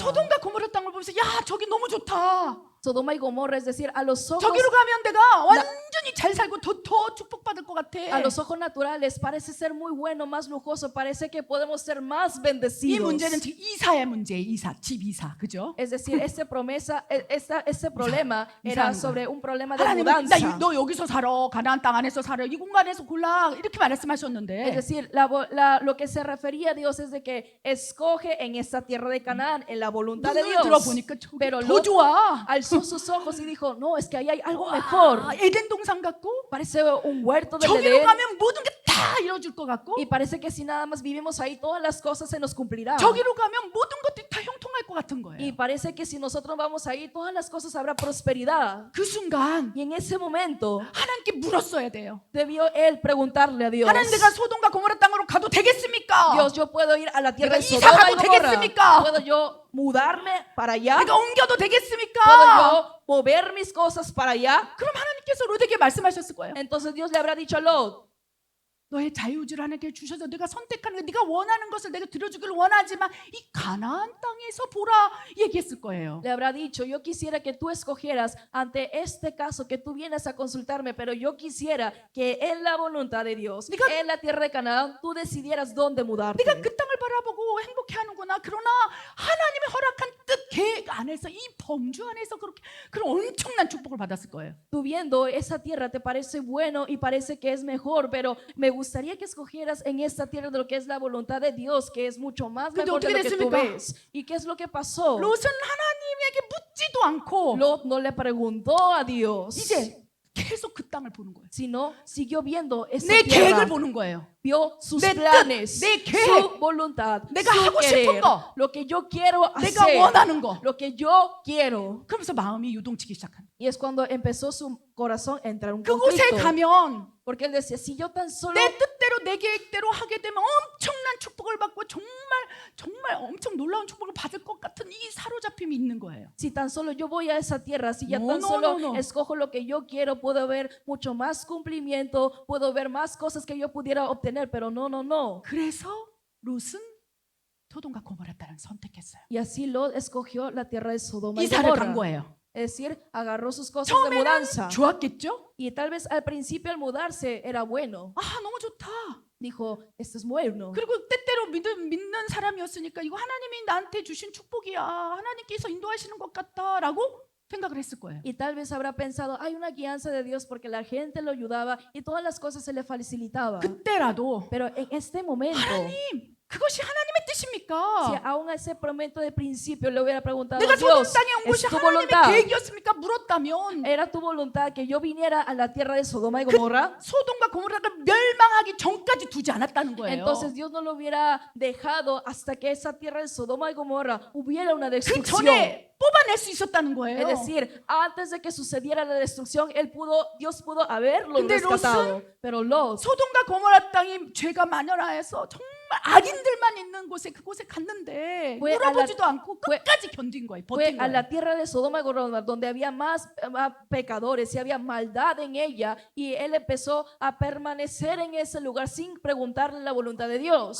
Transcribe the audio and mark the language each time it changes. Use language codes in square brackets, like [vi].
[ko] 소돔과 고모라 땅을 보면서 야 저기 너무 좋다. [es] Sodoma y Gomorra, es decir, a los ojos [ko] 저기로 가면 내가 완전히 잘 살고 더 축복받을 것 같아. [es] a los ojos naturales parece ser muy bueno, más lujoso, parece que podemos ser más [ko] 이 [es] bendecidos. [ko] 문제는 지금 이사의 문제, 집 이사, 그죠? [es] Es decir, ese problema era [ko] 이사하는 [es] sobre un problema de [ko] 하나님은 [es] mudanza. [ko] 너 여기서 살아, 가나안 땅 안에서 살아, 이 공간에서 골라 이렇게 [es] Es [ko] 말씀하셨는데 [es] decir, lo que se refería a Dios es de que escoge en esta tierra de Canaán, en la voluntad de [ko] 눈을 [es] Dios. [ko] 들어보니까 저기 [es] Pero [ko] 더 [es] Lot [ko] 좋아. [es] alzó sus ojos y dijo, no, es que ahí hay algo mejor. [ko] 에덴 동산 같고 [es] Parece un huerto de [ko] 저기로 [es] Edén [ko] 가면 모든 게 다 이루어질 것 같고 [es] y parece que si nada más vivimos ahí, todas las cosas se nos cumplirán. [ko] 저기로 가면 모든 것들이 다 형통할 것 같은 [es] Y [ko] 거예요. [es] parece que si nosotros vamos ahí, todas las cosas habrá prosperidad. [ko] 그 순간 [es] Y en ese momento [ko] 하나님께 물었어야 돼요. [es] debió él preguntarle a Dios, [ko] 하나님 내가 소돔과 고모라 땅으로 가도 되겠습니까? [es] Dios, yo puedo ir a la tierra de [ko] 내가 이사 [es] y [ko] 가도 [es] Gomorra. [ko] 되겠습니까? [es] ¿Puedo yo mudarme para allá? [ko] 내가 옮겨도 [es] ¿Puedo [ko] 되겠습니까? [es] yo mover mis cosas para allá? [ko] 그럼 하나님께서 롯에게 말씀하셨을 거예요. [es] Entonces Dios le habrá dicho a Lot, [ko] 너의 자유의지를 하나님께 주셔서 네가 선택하는 거, 네가 원하는 것을 내가 들어주기를 원하지만 이 가나안 땅에서 보라 얘기했을 거예요. [es] le habrá dicho, yo quisiera que tú escogieras ante este caso que tú vienes a consultarme, pero yo quisiera que en la voluntad de Dios, [ko] 네가- [es] en la tierra de Canaán, tú decidieras dónde mudarte. [ko] 네가 그 땅을 바라보고 행복해하는구나. 그러나 하나님의 허락한 뜻 계획 안에서 이 범주 안에서 그런 엄청난 축복을 받았을 거예요. [es] Tú viendo esa tierra te parece bueno y parece que es mejor, pero me gustaría que escogieras en esta tierra de lo que es la voluntad de Dios, que es mucho más [ko] 근데 [es] mejor de [ko] 어떻게 [es] lo que tú [ko] 됐습니까? [es] ves. ¿Y qué es lo que pasó? [ko] 롯은 하나님에게 묻지도 않고 [es] Lot no le preguntó a Dios, [ko] 이제 계속 그 땅을 보는 거예요. [es] sino siguió viendo esa [ko] 내 [es] tierra, [ko] 계획을 보는 거예요. [es] vio sus [ko] 내 뜻, [es] planes, [ko] 내 계획, [es] su voluntad, [ko] 내가 [es] su [ko] 하고 싶은 [es] querer, [ko] 거, [es] lo que yo quiero [ko] 내가 [es] hacer, [ko] 원하는 거. [es] lo que yo quiero. [ko] 그러면서 마음이 유동치기 시작합니다. [es] Y es cuando empezó su corazón a entrar en un [ko] 그곳에 [es] conflicto. [ko] 가면 [es] Porque él decía, si yo tan solo [ko] 내 뜻대로 내 계획대로 하게 되면 엄청난 축복을 받고 정말 엄청 놀라운 축복을 받을 것 같은 이 사로잡힘이 있는 거예요. [es] Si tan solo yo voy a esa tierra, si ya No, tan no, solo no, no. escojo lo que yo quiero, puedo ver mucho más cumplimiento, puedo ver más cosas que yo pudiera obtener, pero no. [ko] 그래서 롯은 소돔과 고모라 땅을 선택했어요. [es] Y así Lot escogió la tierra de Sodoma y [ko] 이사를 간 거예요. [es] Es decir, agarró sus cosas de [ko] 처음에는 [es] mudanza. [ko] 좋았겠죠? [es] Y tal vez al principio al mudarse era bueno. [ko] 아, 너무 좋다. [es] Dijo, esto es bueno. [ko] 그리고 때때로 믿는 사람이었으니까 이거 하나님이 나한테 주신 축복이야. 하나님께서 인도하시는 것 같다라고 생각을 했을 거예요. [es] Y tal vez habrá pensado, hay una guianza de Dios porque la gente lo ayudaba y todas las cosas se le facilitaba. [ko] 그때라도 [es] Pero en este momento, [ko] 하나님, 그것이 하나님의 [es] si [ko] 뜻입니까? [es] aún a ese momento de principio le hubiera preguntado [ko] 내가 [es] a [ko] 소돔 [es] Dios, [ko] 땅에 온 [es] ¿es [ko] 것이 [es] tu [ko] 하나님의 [es] voluntad? [ko] 계획이었습니까? 물었다면 [es] ¿Era tu voluntad que yo viniera a la tierra de Sodoma y Gomorra? [ko] 소돔과 고모라가 멸망하기 전까지 두지 않았다는 거예요. [es] Entonces Dios no lo hubiera dejado hasta que esa tierra de Sodoma y Gomorra hubiera una [ko] 그 [es] destrucción. [ko] 전에 뽑아낼 수 있었다는 거예요. [es] Es decir, antes de que sucediera la destrucción, Dios pudo haberlo [ko] 근데 [es] rescatado. Pero Lot, [ko] 소돔과 고모라 땅이 죄가 만연하여서 정말 악인들만 있는 곳에 그곳에 갔는데 왜 물어보지도 않고 왜- 끝까지 견딘 거예요. [es] fue [ko] 버틴 [es] a [ko] 거예요. [es] la tierra de Sodoma y Gomorra donde había más pecadores y había maldad en ella, y él empezó a permanecer en ese lugar sin preguntarle la voluntad de Dios,